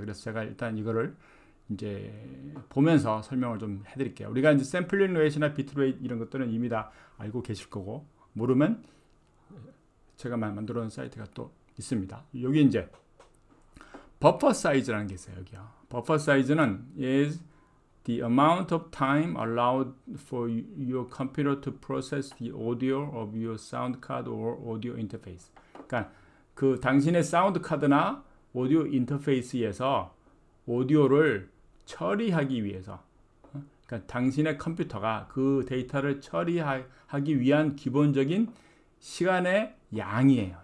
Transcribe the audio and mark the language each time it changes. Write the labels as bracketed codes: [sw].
[ko] 그래서 제가 일단 이거를 이제 보면서 설명을 좀 해드릴게요. 우리가 이제 샘플링 레이트나 비트 레이트 이런 것들은 이미 다 알고 계실 거고 모르면 제가 만들어 놓은 사이트가 또 있습니다. 여기 이제 버퍼 사이즈라는 게 있어요. 여기요. 버퍼 사이즈는 [en] is the amount of time allowed for your computer to process the audio of your sound card or audio interface. [ko] 그러니까 그 당신의 사운드 카드나 오디오 인터페이스에서 오디오를 처리하기 위해서, 그러니까 당신의 컴퓨터가 그 데이터를 처리하기 위한 기본적인 시간의 양이에요.